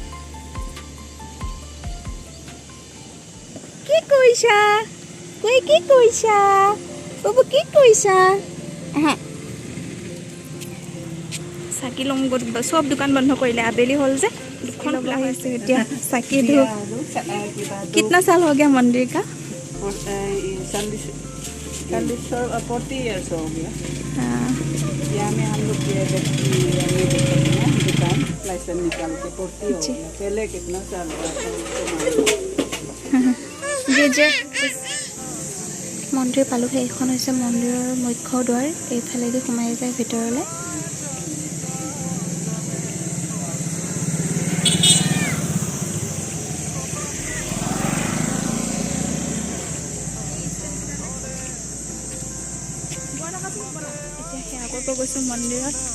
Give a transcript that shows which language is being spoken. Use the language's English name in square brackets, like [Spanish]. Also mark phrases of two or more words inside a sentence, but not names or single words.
[Assamese] কি কৰিছা কৈ, কি কৰিছা বাবু, কি কৰিছা? চাকি লওঁ, চব দোকান বন্ধ কৰিলে। আবেলি হ'ল যে দুখন খোলা হৈছে। এতিয়া চাকি ধূপ। [Hindi] কিतना साल हो गया मंदिर का? 40 years हो गया। हाँ। यहाँ में हम लोग ये दुकान लाइसेंस निकाल के 40 हो गया। पहले कितना साल हुआ [Assamese] যে মন্দিৰ পালোহি। এইখন হৈছে মন্দিৰৰ মুখ্য দুৱাৰ। এইফালেদি সোমাই যায় ভিতৰলৈ। এতিয়া সেৱা কৰিব গৈছোঁ মন্দিৰত।